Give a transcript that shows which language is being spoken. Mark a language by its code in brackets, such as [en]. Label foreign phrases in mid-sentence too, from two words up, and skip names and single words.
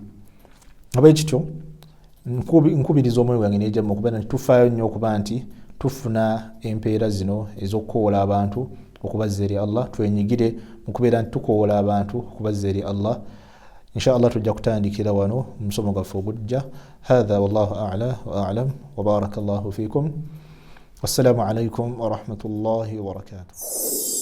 [lg] Ab'ekityo nkubiriza omwoyo gwange n'ejjamu okuba nti tufaayo nnyo okuba nti tufuna empeera zino ez'okukoola abantu okubazza eri Allah, twenyigire mu kubeera nti tukoola abantu okubazza eri Allah. [ar] إن شاء الله [lg] tujja kutandikira wano omusomo gwaffe ogujja. [ar] هذا والله أعلى وأعلم وبارك الله فيكم. والسلام عليكم ورحمة الله وبركاته.